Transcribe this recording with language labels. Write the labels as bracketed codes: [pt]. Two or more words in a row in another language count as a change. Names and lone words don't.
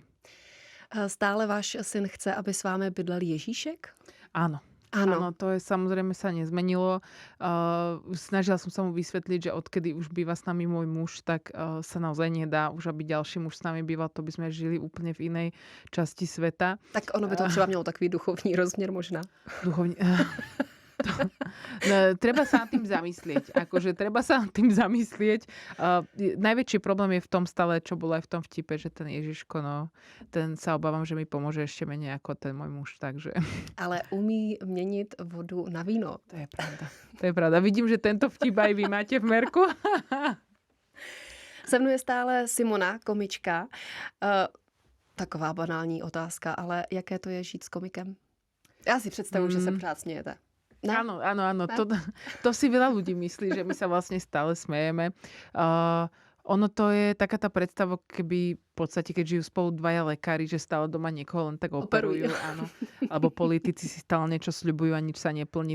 [cs] Stále váš syn chce, aby s vámi bydlel Ježíšek? [sk] Áno. Áno, to je samozrejme sa nezmenilo. Snažila som sa mu vysvetliť, že odkedy už býva s nami môj muž, tak sa naozaj nedá už, aby ďalší muž s nami býval. To by sme žili úplne v inej časti sveta. [cs] Tak ono by to třeba mělo takový duchovní rozměr možná. [sk] Treba sa nad tým zamyslieť. Treba sa nad tým zamyslieť. Najväčší problém je v tom stále, čo bolo aj v tom vtipe, že ten Ježiško, ten sa obávam, že mi pomôže ešte menej ako ten môj muž. Takže. [cs] Ale umí měnit vodu na víno. [sk] To je pravda. Vidím, že tento vtip aj vy máte v merku. [cs] Se mnou je stále Simona, komička. Taková banální otázka, ale jaké to je žít s komikem? Já si představuji, že se pořád smějete. Ne? [sk] Áno. To si veľa ľudí myslí, že my sa vlastne stále smejeme. Ono to je taká tá predstava, keby v podstate, keď žijú spolu dvaja lekári, že stále doma niekoho len tak operujú. Áno. Alebo politici si stále niečo sľubujú a nič sa neplní.